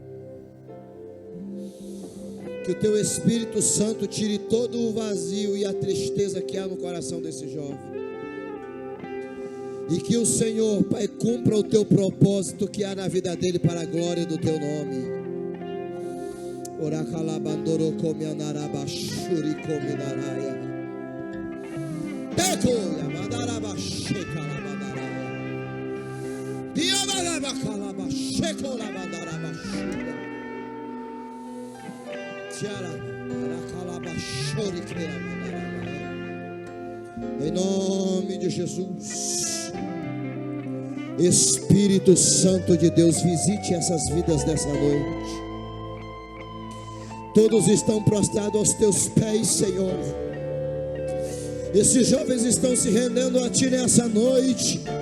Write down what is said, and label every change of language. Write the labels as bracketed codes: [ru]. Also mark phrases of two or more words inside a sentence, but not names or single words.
[pt] Que o teu Espírito Santo tire todo o vazio e a tristeza que há no coração desse jovem. E que o Senhor, Pai, cumpra o teu propósito que há na vida dele para a glória do teu nome. Oracalabandoro come anarabashuri come naraya. Tecoia madarabashekalabandaraya. Diabalabacalabashekolabandarabashura. Tiara aracalabashuri kelabandaraya. Em nome de Jesus, Espírito Santo de Deus, visite essas vidas dessa noite. Todos estão prostrados aos teus pés, Senhor. Esses jovens estão se rendendo a Ti nessa noite.